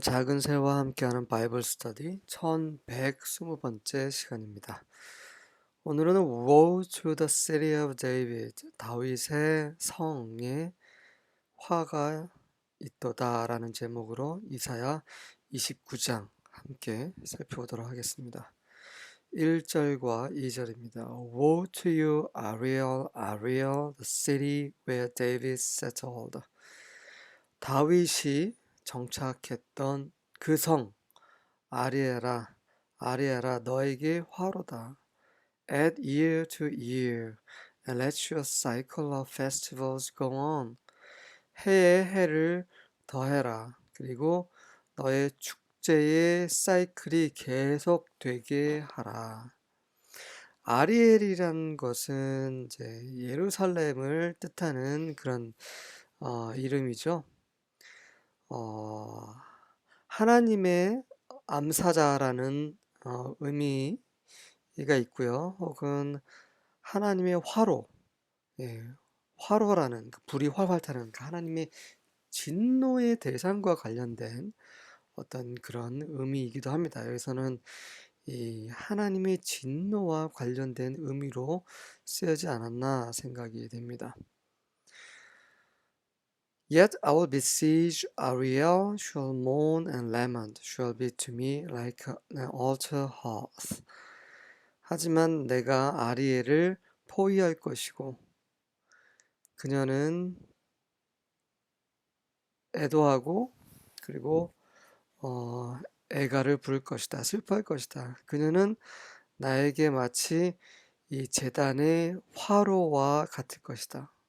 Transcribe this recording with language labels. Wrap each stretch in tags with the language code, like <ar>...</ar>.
<ko>작은 새와 함께하는 바이블 스터디 1120번째 시간입니다. 오늘은 Woe to the City of David, 다윗의 성에 화가 있도다라는 제목으로 이사야 29장 함께 살펴보도록 하겠습니다. 1절과 2절입니다.</ko> <en>Woe to you, Ariel, Ariel, the city where David settled.</en> <ko>다윗이 정착했던 그 성, 아리에라, 아리에라, 너에게 화로다.</ko> <en>Add year to year, and let your cycle of festivals go on.</en> <ko>해에 해를 더해라. 그리고 너의 축제의 사이클이 계속되게 하라. 아리엘이란 것은 이제 예루살렘을 뜻하는 그런 이름이죠. 어, 하나님의 암사자라는 의미가 있고요. 혹은 하나님의 화로, 예, 화로라는 불이 활활 타는 하나님의 진노의 대상과 관련된 어떤 그런 의미이기도 합니다. 여기서는 이 하나님의 진노와 관련된 의미로 쓰여지 않았나 생각이 됩니다.</ko> <en>Yet I will besiege Ariel, shall mourn and lament, shall be to me like an altar hearth.</en> <ko>하지만 내가 아리엘을 포위할 것이고 그녀는 애도하고 그리고 애가를 부를 것이다. 슬퍼할 것이다. 그녀는 나에게 마치 이 제단의 화로와 같을 것이다.</ko>